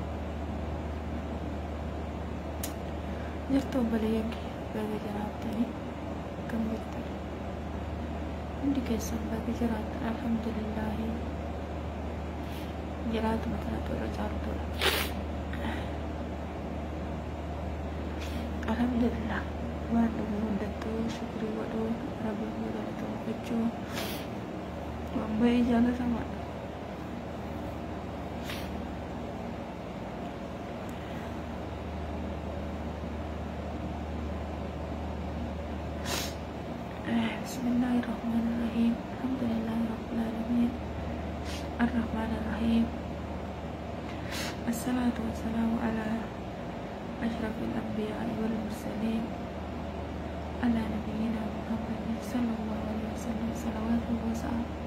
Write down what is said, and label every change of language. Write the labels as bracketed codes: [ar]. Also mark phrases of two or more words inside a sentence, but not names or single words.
[om] Jirtu baleegi baga jiraatani kam jirtan hundi keessan baga jiraattan alhamdulillah jiraatu mataatu irra caaltudha. Alhamdulillah waan dhufu hundattuu shukrii godhuu rabbiin galatoomfachuu waan baay'ee jaalatamaadha. [ar] بسم الله الرحمن الرحيم. الحمد لله الرحمن الرحيم. الرحمن الرحيم. الصلاة والسلام على أشرف الأنبياء والمرسلين على نبينا محمد صلى الله عليه وسلم صلوات وسلام.